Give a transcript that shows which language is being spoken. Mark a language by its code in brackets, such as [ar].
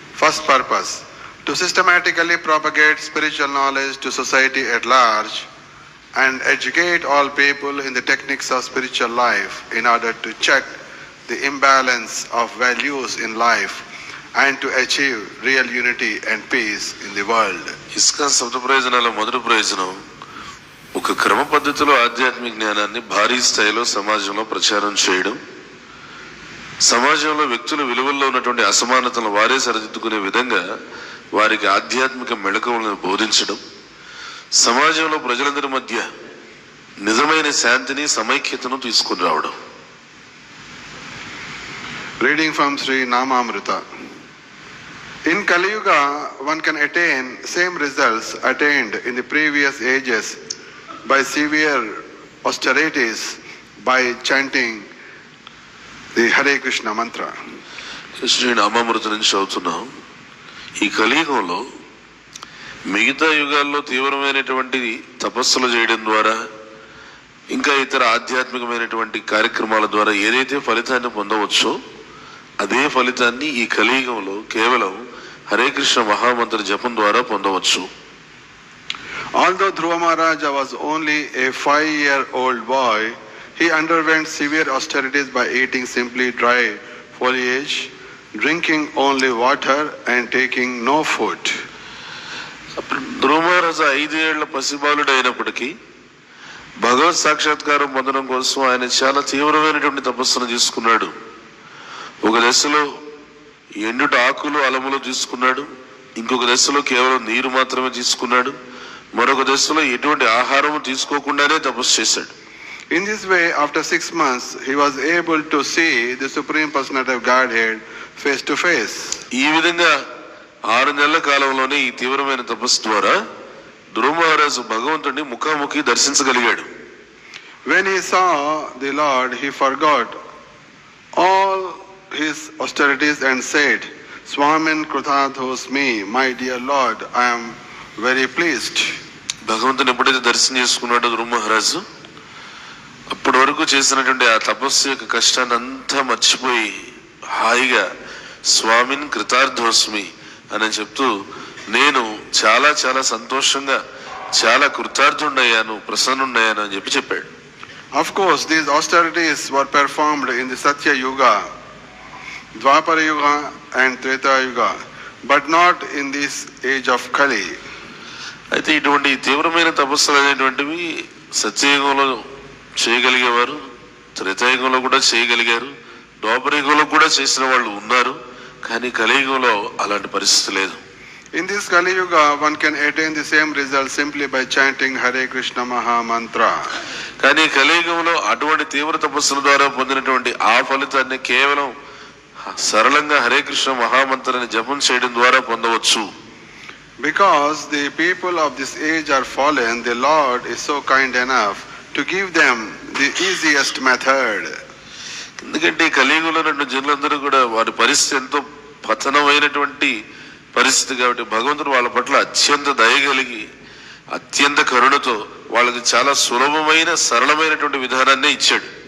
[en] First purpose, to systematically propagate spiritual knowledge to society at large and educate all people in the techniques of spiritual life in order to check the imbalance of values in life and to achieve real unity and peace in the world. [te] ISKCON శబ్ద ప్రయోజనాల మొదటి ప్రయోజనం ఒక క్రమ పద్ధతిలో ఆధ్యాత్మిక జ్ఞానాన్ని భారీ స్థాయిలో సమాజంలో ప్రచారం చేయడం, సమాజంలో వ్యక్తుల విలువల్లో ఉన్నటువంటి అసమానతలను వారే సరిదిద్దుకునే విధంగా వారికి ఆధ్యాత్మిక మెళకువలను బోధించడం, సమాజంలో ప్రజలందరి మధ్య నిజమైన శాంతిని సమైక్యతను తీసుకుని రావడం. [en] Reading from Sri Namamrita. In Kali Yuga, one can attain same results attained in the previous ages by severe austerities by chanting the Hare Krishna mantra. [te] Shri నామామృత నుంచి చదువుతున్నాం. ఈ కలియుగంలో మిగతా యుగాల్లో తీవ్రమైనటువంటి తపస్సులు చేయడం ద్వారా, ఇంకా ఇతర ఆధ్యాత్మికమైనటువంటి కార్యక్రమాల ద్వారా ఏదైతే ఫలితాన్ని పొందవచ్చో అదే ఫలితాన్ని ఈ కలియుగంలో కేవలం హరే కృష్ణ మహామంత్ర జపం ద్వారా పొందవచ్చు. [en] Although Dhruva Maharaja was only a 5-year-old boy, he underwent severe austerities by eating simply dry foliage, drinking only water and taking no food. [te] ధ్రువ మహారాజా 5 ఏళ్ల పసిబాలుడు అయినప్పటికీ భగవత్ సాక్షాత్కారం పొందడం కోసం ఆయన చాలా తీవ్రమైనటువంటి తపస్సును తీసుకున్నాడు. ఒక దశలో ఎండుట ఆకులు అలములు తీసుకున్నాడు, ఇంకొక దశలో కేవలం నీరు మాత్రమే తీసుకున్నాడు, మరొక దశలో ఎటువంటి ఆహారము తీసుకోకుండానే తపస్సు చేశాడు. [en] In this way, after 6 months, he was able to see the Supreme Personality of Godhead face to face. [te] ఈ విధంగా 6 నెలల కాలంలోనే ఈ తీవ్రమైన తపస్సు ద్వారా ధ్రువ మహారాజు భగవంతుడిని ముఖాముఖి దర్శించగలిగాడు. [en] When he saw the Lord, he forgot all his austerities and said, Swamin Krutadhosmi, my dear Lord, I am very pleased. [te] భగవంతుని ఎప్పుడైతే దర్శనం చేసుకున్నాడో ధ్రువ మహారాజు అప్పటి వరకు చేసినటువంటి ఆ తపస్సు యొక్క కష్టాన్ని అంతా మర్చిపోయి హాయిగా స్వామిన్ కృతార్థోస్మి అని చెప్తూ నేను చాలా చాలా సంతోషంగా చాలా కృతార్థుండయ్యాను, ప్రసన్నుండయ్యాను అని చెప్పాడు. [en] Of course, these austerities were performed in the Satya Yuga, Dwapara Yuga and Treta Yuga, but not in this age of Kali. [te] అయితే ఇటువంటి తీవ్రమైన తపస్సులు అనేటువంటివి సత్యయుగంలో చేయగలిగేవారు, త్రేతాయుగంలో కూడా చేయగలిగారు, ద్వాపరయుగంలో కూడా చేసిన వాళ్ళు ఉన్నారు, కానీ కలియుగంలో అలాంటి పరిస్థితి లేదు. [en] In this Kali Yuga, one can attain the same result simply by chanting Hare Krishna Maha Mantra. [te] కానీ కలియుగంలో అటువంటి తీవ్ర తపస్సుల ద్వారా పొందినటువంటి ఆ ఫలితాన్ని కేవలం సరళంగా హరే కృష్ణ మహామంత్రాన్ని జపం చేయడం ద్వారా పొందవచ్చు. [en] Because the people of this age are fallen, the Lord is so kind enough to give them the easiest method. [te] ఎందుకంటే కలియుగంలో ఉన్న జనులందరూ కూడా వారి పరిస్థితి ఎంతో పతనమైనటువంటి పరిస్థితి కాబట్టి భగవంతుడు వాళ్ళ పట్ల అత్యంత దయగలిగి అత్యంత కరుణతో వాళ్ళకి చాలా సులభమైన సరళమైనటువంటి విధానాన్ని ఇచ్చాడు.